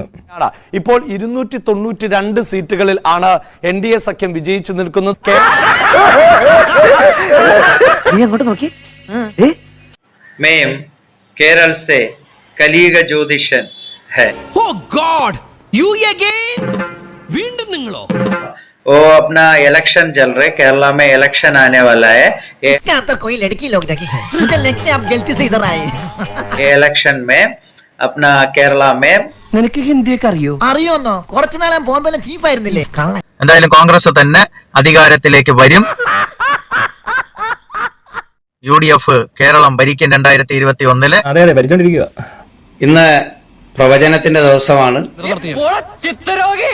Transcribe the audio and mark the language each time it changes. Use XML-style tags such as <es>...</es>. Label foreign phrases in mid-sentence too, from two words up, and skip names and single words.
<ml>ഇപ്പോൾ 292 സീറ്റുകളിൽ ആണ് NDA സഖ്യം വിജയിച്ചു നിൽക്കുന്നത്. നീ അങ്ങോട്ട് നോക്കി.</ml> <hi>മേം കേരള से കലിയുഗ ജ്യോതിഷൻ है.</hi> <en>Oh God, you again?</en> <ml>വീണ്ടും നിങ്ങളോ?</ml> <hi>वो अपना इलेक्शन चल रहे, केरला में इलेक्शन आने वाला है. कोई लड़की लोग देखी है, मुझे लगता है आप गलती से इधर आए. ये इलेक्शन में अपना केरला में</hi> <ml>നിനക്ക് ഹിന്ദിയൊക്കെ അറിയോ? അറിയോന്നോ? കുറച്ചു നാളെ ബോംബെല്ലാം ചീഫ് ആയിരുന്നില്ലേ? എന്തായാലും കോൺഗ്രസ് തന്നെ അധികാരത്തിലേക്ക് വരും. UDF കേരളം ഭരിക്കും 2021. അതെ അതെ ഭരിച്ചോണ്ടിരിക്കുക. ഇന്ന് പ്രവചനത്തിന്റെ ദിവസമാണ്.</ml>